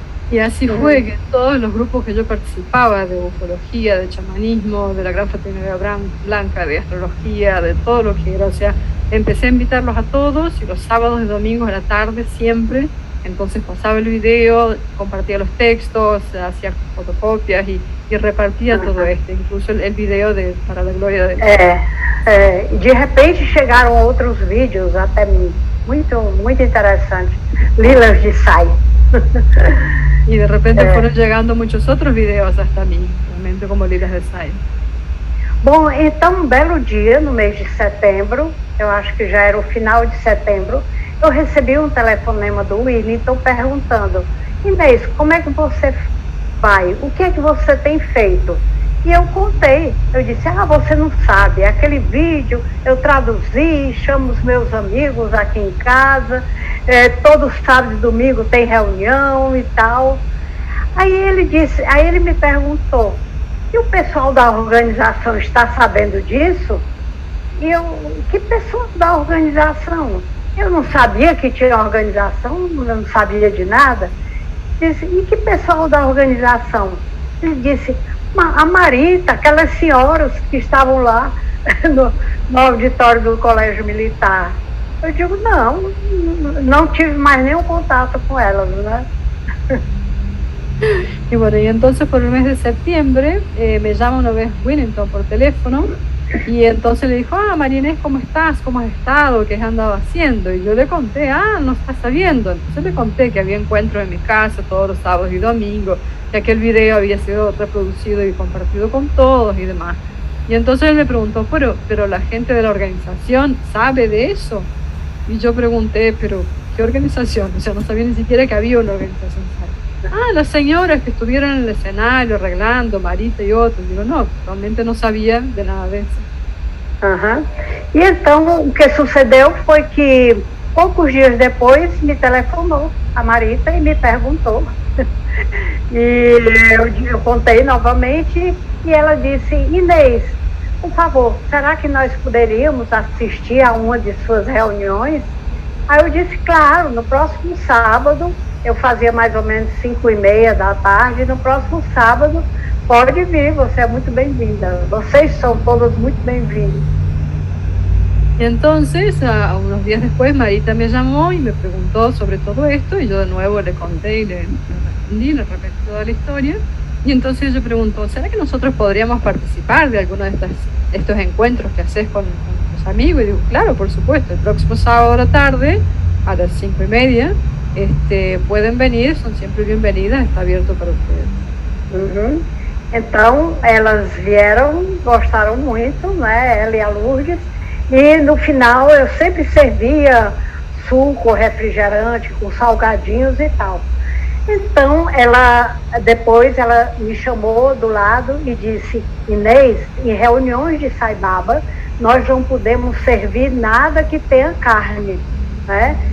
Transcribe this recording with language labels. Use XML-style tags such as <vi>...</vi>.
<es>Y así fue que todos los grupos que yo participaba, de ufología, de chamanismo, de la gran fraternidad blanca, de astrología, de todo lo que era, o sea, empecé a invitarlos a todos, y los sábados y domingos a la tarde siempre, entonces pasaba el video, compartía los textos, hacía fotocopias y repartía todo esto, incluso el video para la gloria de Deus.</es> <pt>De repente chegaram outros vídeos até mim, muito interessante, Lilas de Sai.</pt> <es>Y de repente fueron llegando muchos otros videos hasta mí, realmente como Lilas de Sai.</es> <pt>Bom, então um belo dia, no mês de setembro, eu acho que já era o final de setembro, eu recebi um telefonema do Willington perguntando: Inês, como é que você vai? O que é que você tem feito? E eu contei, eu disse, você não sabe, aquele vídeo eu traduzi, chamo os meus amigos aqui em casa, todo sábado e domingo tem reunião e tal. Aí ele me perguntou, e o pessoal da organização está sabendo disso? E eu, que pessoal da organização? Eu não sabia que tinha organização, eu não sabia de nada. Disse, e que pessoal da organização? Ele disse, a Marita, aquelas senhoras que estavam lá no auditório do Colégio Militar. Eu digo, não tive mais nenhum contato com elas, né?</pt> <es>Y bueno, y entonces por el mes de septiembre me llama una vez Willington por teléfono, y entonces le dijo, María Inés, ¿cómo estás? ¿Cómo has estado? ¿Qué has andado haciendo? Y yo le conté, no estás sabiendo. Entonces le conté que había encuentros en mi casa todos los sábados y domingos, que aquel video había sido reproducido y compartido con todos y demás. Y entonces él me preguntó, pero la gente de la organización sabe de eso. Y yo pregunté, pero ¿qué organización? O sea, no sabía ni siquiera que había una organización. Las señoras que estuvieron en el escenario arreglando, Marita y otros.</es> <pt>Digo, no, realmente não sabia de nada disso. E então o que sucedeu foi que poucos dias depois me telefonou a Marita e me perguntou. E eu contei novamente e ela disse, Inês, por favor, será que nós poderíamos assistir a uma de suas reuniões? Aí eu disse, claro, no próximo sábado, eu fazia mais ou menos 5:30 da tarde, no próximo sábado pode vir, você é muito bem-vinda, vocês são todos muito bem-vindos.</pt> <es>Y entonces, unos días después, Marita me llamó y me preguntó sobre todo esto, y yo de nuevo le conté y le entendí, le repetí toda la historia. Y entonces ella preguntó, ¿será que nosotros podríamos participar de alguno de estos encuentros que haces con tus amigos? Y digo, claro, por supuesto, el próximo sábado a la tarde, a las 5:30, pueden venir,</es> <pt>são sempre bem-vindas, está aberto para vocês. Então, elas vieram, gostaram muito, né, ela e a Lourdes, e no final eu sempre servia suco, refrigerante, com salgadinhos e tal. Então, depois ela me chamou do lado e disse, Inês, em reuniões de Sai Baba, nós não podemos servir nada que tenha carne, né?</pt>